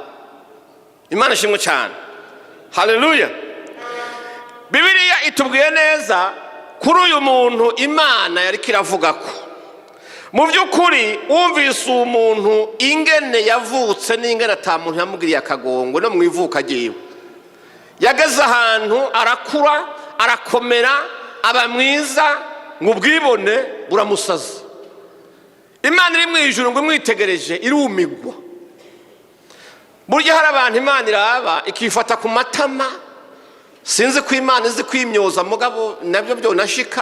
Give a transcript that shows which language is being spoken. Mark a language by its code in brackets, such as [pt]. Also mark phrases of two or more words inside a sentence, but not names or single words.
[rn] Imana ishimwe cyane. Haleluya. Bibiliya itubwiye neza kuri uyu muntu Imana yari kiravuga ko mu by'ukuri wumvise umuntu ingene yavutse n'ingene atamuntu yamugiriye akagongwe no mu ivuka ryiwe. Yageze ahantu arakura, arakomera, aba mwiza, ngo ubwibone buramusaza. Imana iri mu ijuru ngo imwitegereje irumigwa. Burya hari abantu Imana iraba ikifata ku matama, sinzi ko Imana izi kwimyoza mugabo nabyo byo nashika.